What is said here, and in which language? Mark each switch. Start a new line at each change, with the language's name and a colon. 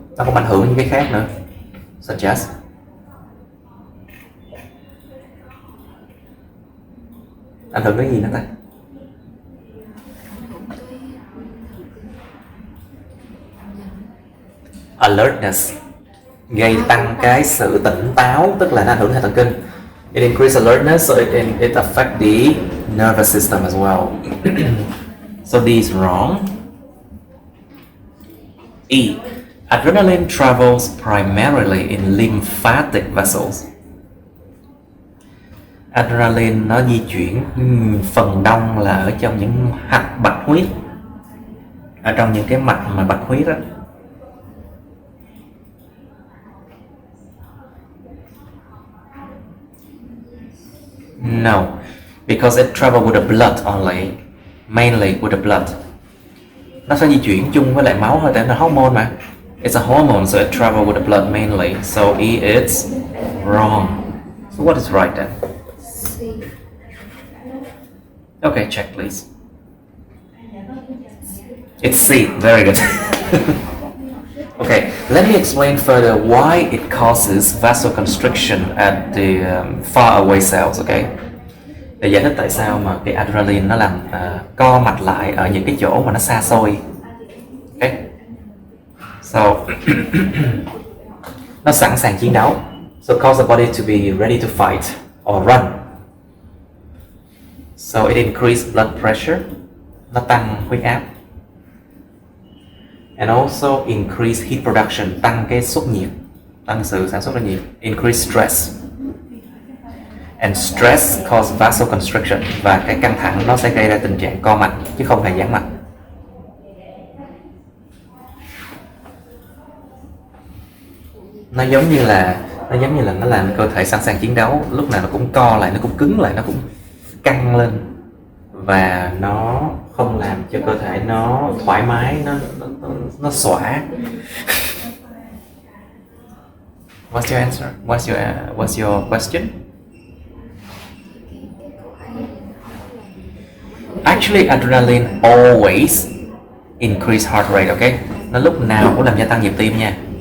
Vietnamese: Nó cũng ảnh hưởng những cái khác nữa.
English: Such as
Vietnamese: ảnh hưởng đến gì nữa ta? Alertness, gây tăng cái sự tỉnh táo, tức là nó ảnh hưởng đến hệ thần kinh.
English: It increases alertness, so it affects the nervous system as well. So D is wrong. E. Adrenaline travels primarily in lymphatic vessels.
Vietnamese: Adrenaline nó di chuyển phần đông là ở trong những hạch bạch huyết, ở trong những cái mạch mà bạch huyết đó.
English: No, because it travels with the blood only, mainly with the blood.
Vietnamese: Nó sẽ di chuyển chung với lại máu thôi, tại nó hormone mà.
English: It's a hormone, so it travels with the blood mainly. So E is wrong. So what is right then? C. Okay, check please. It's C. Very good. Okay, let me explain further why it causes vasoconstriction at the far away cells.
Vietnamese: Okay, để giải thích tại sao mà cái adrenaline nó làm co mạch lại ở những cái chỗ mà nó xa xôi. Okay, so nó sẵn sàng chiến đấu.
English: So cause the body to be ready to fight or run. So it increases blood pressure.
Vietnamese: Nó tăng huyết áp.
English: And also increase heat production,
Vietnamese: tăng cái xuất nhiệt, tăng sự sản xuất ra nhiệt.
English: Increase stress. And stress cause vasoconstriction,
Vietnamese: và cái căng thẳng nó sẽ gây ra tình trạng co mạch chứ không phải giãn mạch. Nó giống như là nó làm cơ thể sẵn sàng chiến đấu, lúc nào nó cũng co lại, nó cũng cứng lại, nó cũng căng lên và nó không làm cho cơ thể nó thoải mái, nó xõa.
English: What's your answer? What's your question? Actually, adrenaline always increase heart rate, okay?
Vietnamese: Nó lúc nào cũng làm gia tăng nhịp tim nha.